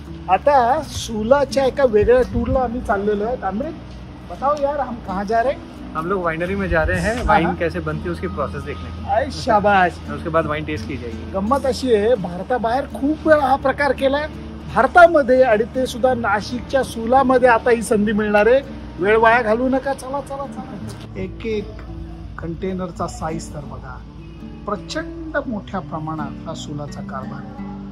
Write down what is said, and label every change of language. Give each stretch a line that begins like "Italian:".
Marathi: आता सुलाच्या एका वेगळ्या टूरला आम्ही चाललेलो आहे.
Hindi: अमृत, बताओ यार, हम कहाँ जा रहे हैं? हम लोग वाइनरी में जा रहे हैं वाइन कैसे बनती है उसकी प्रोसेस देखने के लिए. आय शाबाश. उसके बाद वाइन टेस्ट की जाएगी.
Marathi: गंमत अशी आहे, भारताबाहेर खूप वेळा हा प्रकार केलाय. भारतामध्ये आणि ते सुद्धा नाशिकच्या सुलामध्ये आता ही संधी मिळणार आहे. वेळ वाया घालू नका. चला चला चला. एक एक कंटेनरचा साईज तर बघा, प्रचंड मोठ्या प्रमाणात हा सुलाचा कारभार आहे.